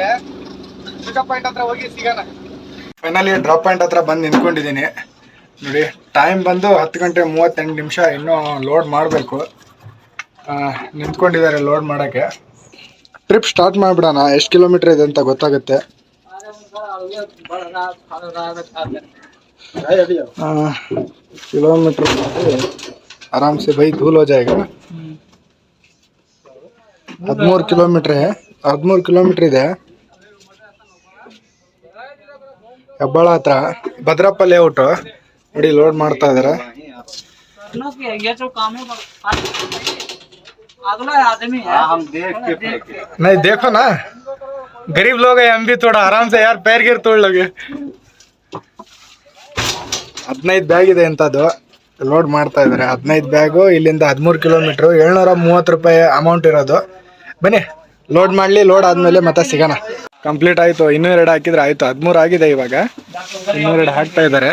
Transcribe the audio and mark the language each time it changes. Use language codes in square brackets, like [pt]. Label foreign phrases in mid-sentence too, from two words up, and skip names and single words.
[en] pickup point [kn] ಹತ್ರ ಹೋಗಿ ಸಿಗೋಣ. [en] finally drop point [kn] ಹತ್ರ ಬಂದು ನಿಂತ್ಕೊಂಡಿದ್ದೀನಿ ನೋಡಿ. ಟೈಮ್ ಬಂದು 10 ಗಂಟೆ 38 ನಿಮಿಷ. ಇನ್ನೂ ಲೋಡ್ ಮಾಡಬೇಕು. ನಿಂತ್ಕೊಂಡಿದ್ದಾರೆ ಲೋಡ್ ಮಾಡೋಕ್ಕೆ. [en] trip start [kn] ಮಾಡಿಬಿಡೋಣ. ಎಷ್ಟು ಕಿಲೋಮೀಟರ್ ಇದೆ ಅಂತ ಗೊತ್ತಾಗುತ್ತೆ. [hi] किलोमीटर आराम से भाई धूल हो जाएगा ना. [kn] 13 ಕಿಲೋಮೀಟರ್ 13 ಕಿಲೋಮೀಟರ್ ಇದೆ. ಹೆಬ್ಬಾಳ ಹತ್ರ ಭದ್ರಪ್ಪ ಲೇಔಟ್ ನೋಡಿ. ಲೋಡ್ ಮಾಡ್ತಾ ಇದಾರೆ. [hi] नहीं देखो ना, गरीब लोग है हम भी, थोड़ा आराम से यार पैर गिर तोड़ लगे. [kn] 15 ಬ್ಯಾಗ್ ಇದೆ ಎಂಥದ್ದು ಲೋಡ್ ಮಾಡ್ತಾ ಇದ್ದಾರೆ. 15 ಬ್ಯಾಗು ಇಲ್ಲಿಂದ 13 ಕಿಲೋಮೀಟ್ರು. 730 ರೂಪಾಯಿ ಅಮೌಂಟ್ ಇರೋದು. ಬನ್ನಿ ಲೋಡ್ ಮಾಡಲಿ. ಲೋಡ್ ಆದಮೇಲೆ ಮತ್ತೆ ಸಿಗೋಣ. ಕಂಪ್ಲೀಟ್ ಆಯಿತು. ಇನ್ನೂ 2 ಹಾಕಿದ್ರೆ ಆಯಿತು. 13 ಆಗಿದೆ ಇವಾಗ. ಇನ್ನೂ 2 ಹಾಕ್ತಾ ಇದ್ದಾರೆ.